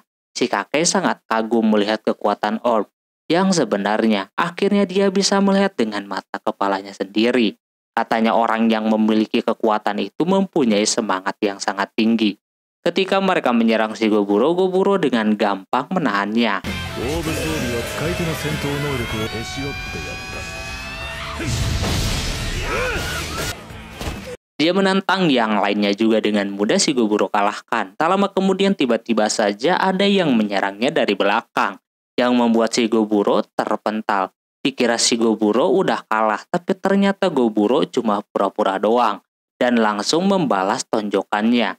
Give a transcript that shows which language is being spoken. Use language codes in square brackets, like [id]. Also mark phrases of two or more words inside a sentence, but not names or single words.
[id] Si kakek sangat kagum melihat kekuatan orb yang sebenarnya akhirnya dia bisa melihat dengan mata kepalanya sendiri. Katanya orang yang memiliki kekuatan itu mempunyai semangat yang sangat tinggi. Ketika mereka menyerang si Goburo, Goburo dengan gampang menahannya. [ja] オーブ装備は使い手の戦闘能力をへし折ってやった。 [id] Dia menantang yang lainnya juga dengan mudah si Goburo kalahkan. Tak lama kemudian tiba-tiba saja ada yang menyerangnya dari belakang, yang membuat si Goburo terpental. Dikira si Goburo udah kalah, tapi ternyata Goburo cuma pura-pura doang dan langsung membalas tonjokannya.